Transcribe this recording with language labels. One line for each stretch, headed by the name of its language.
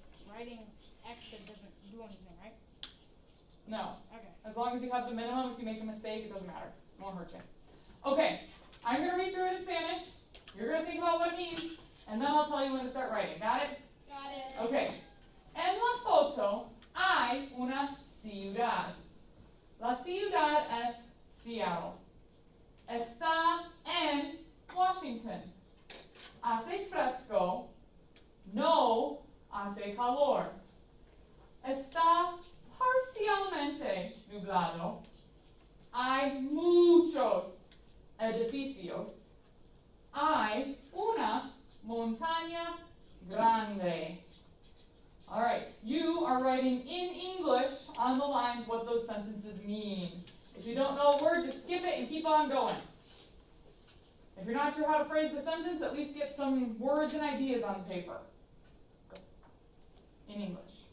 English: Writing extra doesn't do anything, right? No. Okay. As long as you have the minimum, if you make a mistake, it doesn't matter. It won't hurt you. Okay, I'm going to read through it in Spanish. You're going to think about what it means, and then I'll tell you when to start writing. Got it? Got it. Okay.
Spanish: En la foto hay una ciudad. La ciudad es Seattle. Está en Washington. Hace fresco. No hace calor. Está parcialmente nublado. Hay muchos edificios. Hay una montaña grande.
English: All right, you are writing in English on the lines what those sentences mean. If you don't know a word, just skip it and keep on going. If you're not sure how to phrase the sentence, at least get some words and ideas on paper. Go. In English.